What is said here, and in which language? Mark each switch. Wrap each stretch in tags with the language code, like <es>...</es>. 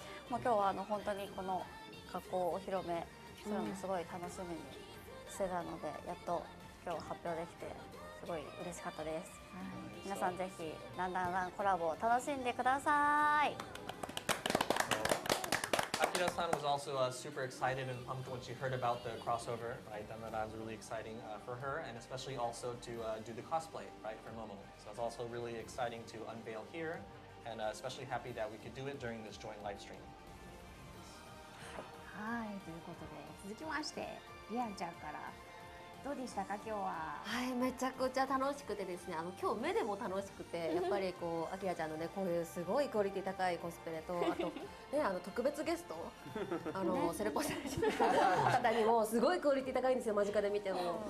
<ja>もう今日は本当にこの格好をお披露目するのすごい楽しみにしてたので、やっと今日発表できてすごい嬉しかったです。皆さんぜひだんだんコラボを楽しんでください。</ja> <en>Akira-san was also super excited and pumped when she heard about the crossover, right? That was really exciting for her, and especially also to do the cosplay, right, for Momo. So it's also really exciting to unveil here, and especially happy that we could do it during this joint live stream.</en> <ja>はい、ということで続きましてリアンちゃんからどうでしたか今日は。はい、めちゃくちゃ楽しくてですね、今日目でも楽しくて、やっぱりこうアキラちゃんのねこういうすごいクオリティ高いコスプレと、あとね特別ゲストセレポされてる方にもすごいクオリティ高いんですよ、間近で見ても。</ja>